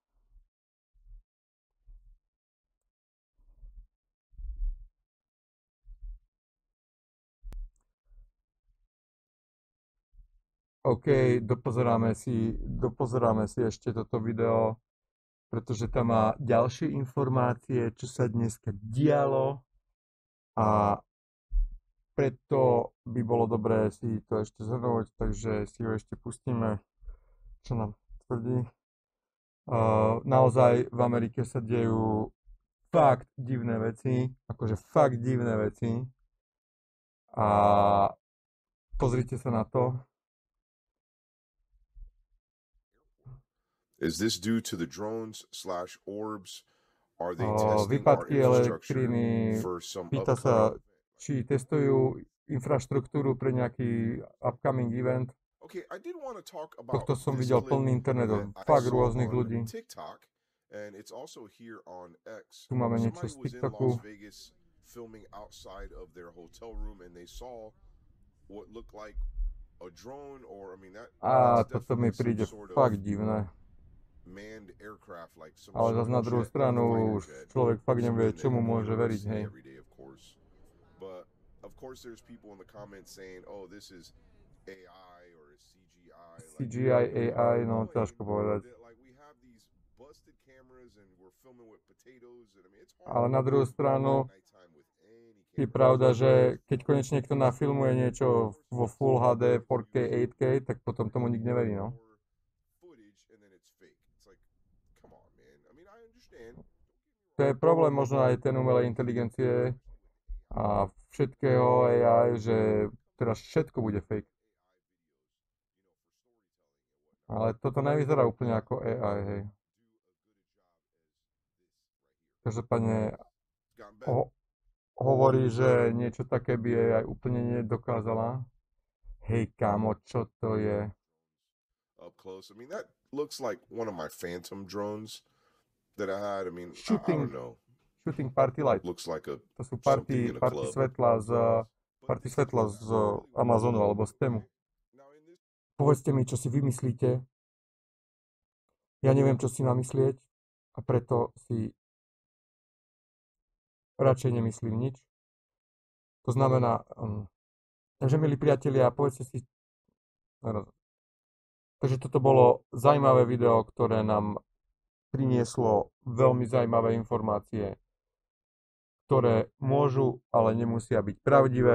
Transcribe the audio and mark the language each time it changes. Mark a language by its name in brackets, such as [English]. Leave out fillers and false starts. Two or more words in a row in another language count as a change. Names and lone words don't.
[Slovak] OK, dopozeráme si ešte toto video, pretože tam má ďalšie informácie, čo sa dneska dialo a preto by bolo dobré si to ešte zhrnúť, takže si ho ešte pustíme, čo nám tvrdí. Naozaj v Amerike sa dejú fakt divné veci, a pozrite sa na to. [English] Is this due to the drones/orbs? Are they testing our [Slovak] Výpadky [English] infrastructure [Slovak] elektriny, [English] for some [Slovak] pýta sa, [English] upcoming? [Slovak] či testujú infraštruktúru pre nejaký [English] upcoming event. Okay, I did want to talk about [Slovak] Tohto som [English] this [Slovak] videl [English] clip [Slovak] plný internet [English] that [Slovak] od [English] I [Slovak] fakt [English] saw [Slovak] rôznych [English] on [Slovak] ľudí. [English] TikTok, and it's also here on X. [Slovak] Tu máme niečo [English] Somebody [Slovak] z [English] was in [Slovak] TikToku. [English] Las Vegas filming outside of their hotel room, and they saw what looked like a drone, or I mean that's [Slovak] Toto mi [English] definitely [Slovak] príde [English] some sort [Slovak] fakt [English] of [Slovak] divné. [English] manned aircraft, like some [Slovak] Ale [English] sort [Slovak] zase [English] of [Slovak] na druhú [English] jet, [Slovak] stranu [English] fighter [Slovak] už [English] jet, [Slovak] človek fakt nevie, [English] something [Slovak] čomu [English] that [Slovak] môže [English] we [Slovak] veriť, [English] see [Slovak] hej. [English] every day, of course. But of course, there's people in the comments saying, "Oh, this is AI or is CGI." [Slovak] CGI, AI, no ťažko povedať. [English] Like we have these busted cameras and we're filming with potatoes, and I mean it's [Slovak] Ale [English] hard [Slovak] na druhú stranu [English] nighttime with any [Slovak] je [English] camera. [Slovak] pravda, že keď konečne niekto nafilmuje niečo vo Full HD, 4K, 8K, tak potom tomu nikto neverí, no. [English] Footage and then it's fake. It's like, come on, man. I mean, I understand. [Slovak] To je problém možno aj ten umelej inteligencie a všetkého AI, že teraz všetko bude fake. Ale toto nevyzerá úplne ako AI, hej. Každopádne hovorí, že niečo také by AI úplne nedokázala. Hej, kámo, čo to je? [English] Up close. I mean, that looks like one of my Phantom drones that I had. I mean, I Shooting don't know. Shooting party light. Looks like a [Slovak] To sú [English] something in a [Slovak] party [English] club. [Slovak] svetla z Amazonu alebo z Temu. [English] Now in this [Slovak] Povedzte mi, čo si vymyslíte. Ja neviem, čo si namyslieť a preto si radšej nemyslím nič. To znamená, takže milí priatelia, povedzte si. Takže toto bolo zaujímavé video, ktoré nám prinieslo veľmi zaujímavé informácie, ktoré môžu, ale nemusia byť pravdivé.